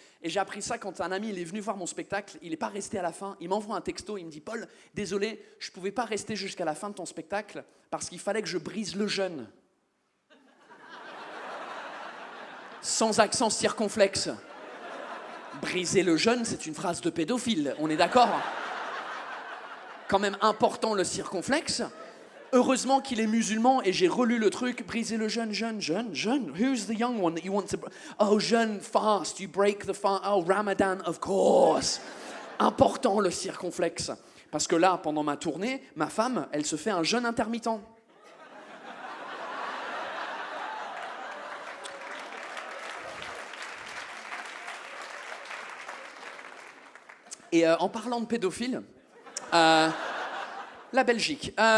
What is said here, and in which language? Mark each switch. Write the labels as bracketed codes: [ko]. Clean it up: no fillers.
[fr] Et j'ai appris ça quand un ami il est venu voir mon spectacle, il n'est pas resté à la fin, il m'envoie un texto, il me dit « Paul, désolé, je ne pouvais pas rester jusqu'à la fin de ton spectacle parce qu'il fallait que je brise le jeûne. » Sans accent circonflexe. Briser le jeûne, c'est une phrase de pédophile, on est d'accord? Quand même important le circonflexe. Heureusement qu'il est musulman et j'ai relu le truc. Briser le jeûne. [en] Who's the young one that you want to... Oh, jeûne, fast, you break the fast. Oh, Ramadan, of course. [fr] important le circonflexe. Parce que là, pendant ma tournée, ma femme, elle se fait un jeûne intermittent. Et en parlant de pédophiles, la Belgique.